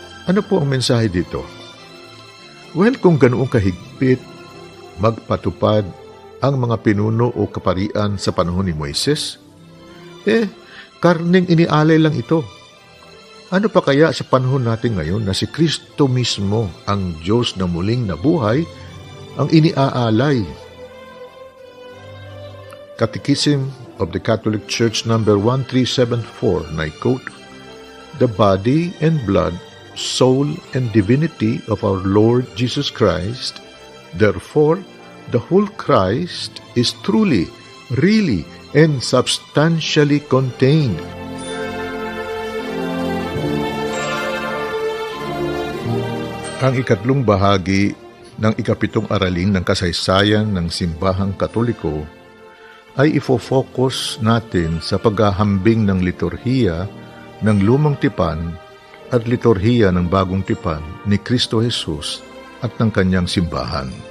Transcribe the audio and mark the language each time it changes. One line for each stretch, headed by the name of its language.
Filipino: Ano po ang mensahe dito? Well, kung ganoong kahigpit magpatupad ang mga pinuno o kaparian sa panahon ni Moises, karneng inialay lang ito. Ano pa kaya sa panahon natin ngayon na si Kristo mismo, ang Diyos na muling nabuhay, ang iniaalay?
English: Catechism of the Catholic Church number 1374, and I quote, the body and blood, soul and divinity of our Lord Jesus Christ, therefore, the whole Christ is truly, really, and substantially contained.
Filipino: Ang ikatlong bahagi ng ikapitong aralin ng kasaysayan ng simbahang Katoliko ay ifo-focus natin sa paghahambing ng liturhiya ng Lumang Tipan at liturhiya ng Bagong Tipan ni Kristo Jesus at ng kanyang simbahan.